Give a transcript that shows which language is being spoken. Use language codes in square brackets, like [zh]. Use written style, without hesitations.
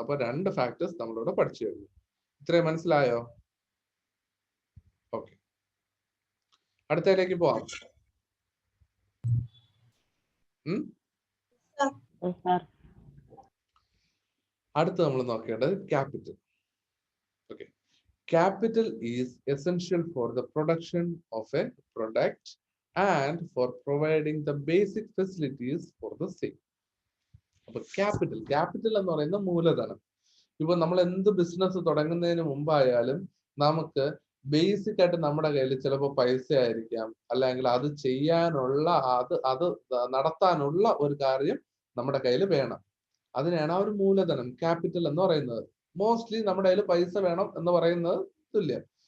[ml] അപ്പൊ 2 ഫാക്ടേഴ്സ് നമ്മളിവിടെ പഠിച്ചു കഴിഞ്ഞു. ഇത്രയും മനസ്സിലായോ? ഓക്കെ, അടുത്തതിലേക്ക് പോവാം. അടുത്ത് നമ്മൾ നോക്കേണ്ടത് capital. [en] Okay, capital is essential for the production of a product and for providing the basic facilities for the same. [ml] അപ്പൊ ക്യാപിറ്റൽ എന്ന് പറയുന്ന മൂലധനം. ഇപ്പൊ നമ്മൾ എന്ത് ബിസിനസ് തുടങ്ങുന്നതിന് മുമ്പായാലും നമുക്ക് ബേസിക് ആയിട്ട് നമ്മുടെ കയ്യിൽ ചിലപ്പോൾ പൈസ ആയിരിക്കാം, അല്ലെങ്കിൽ അത് ചെയ്യാനുള്ള അത് നടത്താനുള്ള ഒരു കാര്യം നമ്മുടെ കയ്യിൽ വേണം. അതിനെയാണ് ആ ഒരു മൂലധനം, ക്യാപിറ്റൽ എന്ന് പറയുന്നത്. മോസ്റ്റ്ലി നമ്മുടെ കയ്യിൽ പൈസ വേണം എന്ന് പറയുന്നത് തുല്യം.